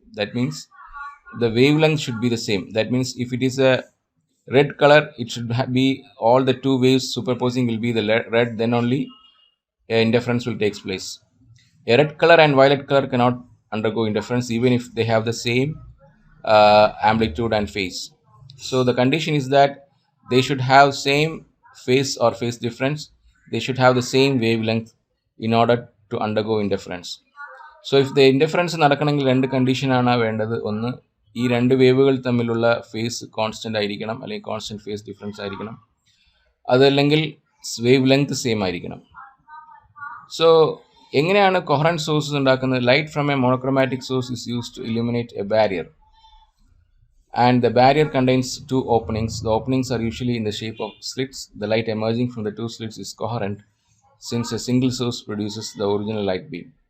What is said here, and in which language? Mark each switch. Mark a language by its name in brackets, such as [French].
[English] That means the wavelength should be the same. That means if it is a red color, it should be all the two waves superposing will be the red, then only interference will take place. A red color and violet color cannot undergo interference even if they have the same amplitude and phase. So the condition is that they should have same phase or phase difference. They should have the same wavelength in order to undergo interference. So if the [Malayalam] indifference നടക്കണമെങ്കിൽ രണ്ട് കണ്ടീഷനാണ് വേണ്ടത്. ഒന്ന്, ഈ രണ്ട് വേവുകൾ തമ്മിലുള്ള face constant ആയിരിക്കണം, അല്ലെങ്കിൽ കോൺസ്റ്റൻറ്റ് ഫേസ് ഡിഫറൻസ് ആയിരിക്കണം. അതല്ലെങ്കിൽ വേവ് ലെങ്ത് സെയിം ആയിരിക്കണം. സോ എങ്ങനെയാണ് കൊഹറൻറ്റ് സോഴ്സസ് ഉണ്ടാക്കുന്നത്? [English] Light from a monochromatic source is used to illuminate a barrier, and the barrier contains two openings. The openings are usually in the shape of slits. The light emerging from the two slits is coherent since a single source produces the original light beam.